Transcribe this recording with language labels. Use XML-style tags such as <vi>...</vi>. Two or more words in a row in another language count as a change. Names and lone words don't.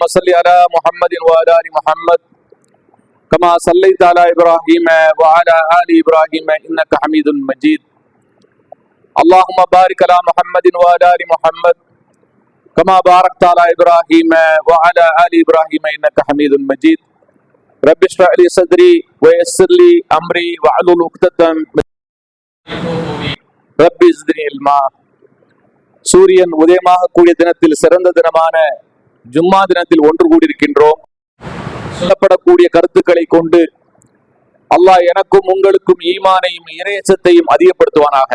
<ar>صل على محمد وعلى ال محمد كما صليت على ابراهيم وعلى ال ابراهيم انك حميد مجيد اللهم بارك على محمد وعلى ال محمد كما باركت على ابراهيم وعلى ال ابراهيم انك حميد مجيد رب اشرح لي صدري ويسر لي امري واحلل عقدة رب زدني علما.</ar> <ta>சூரியன் உதயமாக கூடிய தினத்தில் சிறந்த தினமான ஜும்மா தினத்தில் ஒன்று கூடியிருக்கின்றோம். சொல்லப்படக்கூடிய கருத்துக்களை கொண்டு அல்லாஹ் எனக்கும் உங்களுக்கும் ஈமானையும் இறையச்சத்தையும் அதிகப்படுத்துவானாக.</ta>